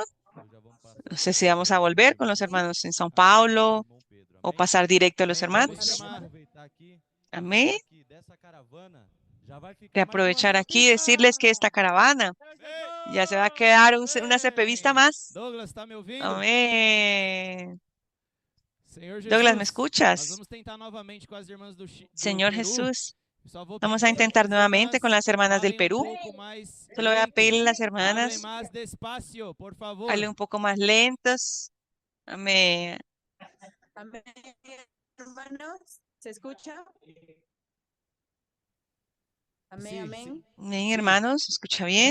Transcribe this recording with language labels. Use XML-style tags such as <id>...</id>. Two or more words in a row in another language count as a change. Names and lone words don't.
<es>No sé si vamos a volver con los hermanos en São Paulo o pasar directo a los hermanos. Amén. De aprovechar aquí y decirles que esta caravana ya se va a quedar una CPVista más.</es> <pt>Douglas, ¿está me ouvindo?</pt> <es>Amén.</es> <pt>Senhor</pt> <es>Douglas, ¿me</es> <pt>Jesus, nós</pt> <es>escuchas?</es> <pt>vamos tentar novamente com as irmãs do</pt> <es>Señor</es> <pt>Peru.</pt> <es>Jesús,</es> <pt>Só vou</pt> <es>vamos</es> <pt>pedir</pt> <es>a</es> <pt>para que</pt> <es>intentar</es> <pt>as</pt> <es>nuevamente con</es> <pt>irmãs</pt> <es>las hermanas del</es> <pt>falem</pt> <es>Perú.</es> <pt>pouco mais</pt> <es>Solo voy a pedirle a las</es> <pt>lento. Hablem</pt> <es>hermanas, más despacio, por favor. hablen un poco más lentos. Amén. Amén, hermanos. ¿Se escucha? Amén, Sí, amén. Amén, hermanos, ¿se escucha bien?</es>